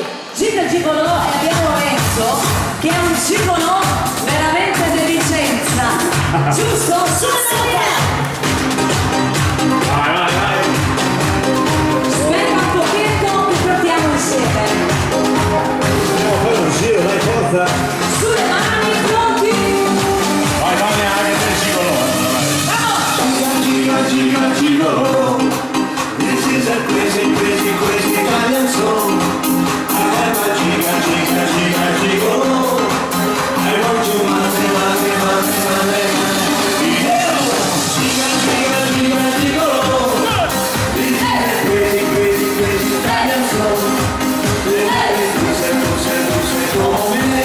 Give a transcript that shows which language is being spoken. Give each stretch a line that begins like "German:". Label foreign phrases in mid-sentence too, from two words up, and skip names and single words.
Italian: Gita il gigolò e abbiamo Renzo che è un gigolò veramente di licenza, giusto? Sulla Vai, vai, vai. aspetta un pochetto, li portiamo insieme. andiamo a fare un giro, dai, forza. Sulle mani, pronti? Vai, vai, anche te gigolo. Giga, giga, gigolo.
English: This is a crazy, crazy, crazy Italian song. I am a giga, giga, giga, gigolo. I want to mate, mate, mate, mate, giga, giga, giga, gigolo. This is a crazy, crazy, crazy Italian song.
Italian: Dulce, dulce, dulce,
English: come me.